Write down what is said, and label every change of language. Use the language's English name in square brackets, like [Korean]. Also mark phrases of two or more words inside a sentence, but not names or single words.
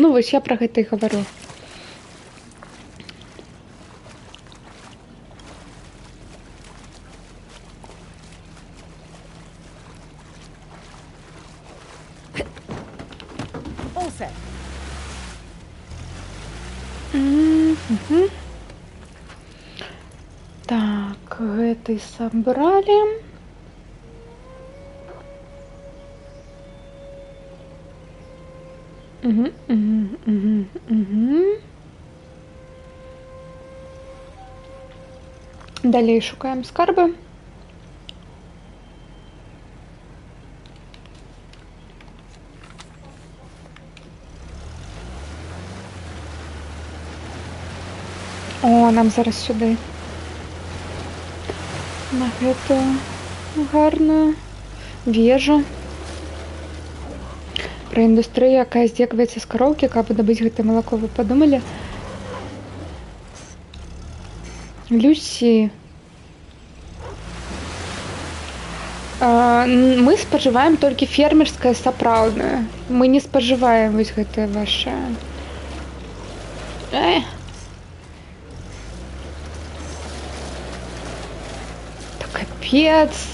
[Belarusian] Ну, вось я пра гэта і гавару. [English] All set. [Belarusian] Так, гэты сабралі. Далей шукаем скарбы. О, нам зараз сюди. На гэту гарную вежу. Пра індустрыю, якая здзекваецца з кароўкі, каб дабыць гэтае малако, вы падумалі? Люсі. Мы спажываем толькі фермерскае сапраўднае. Мы не спажываем вось гэтае ваша. Та капец.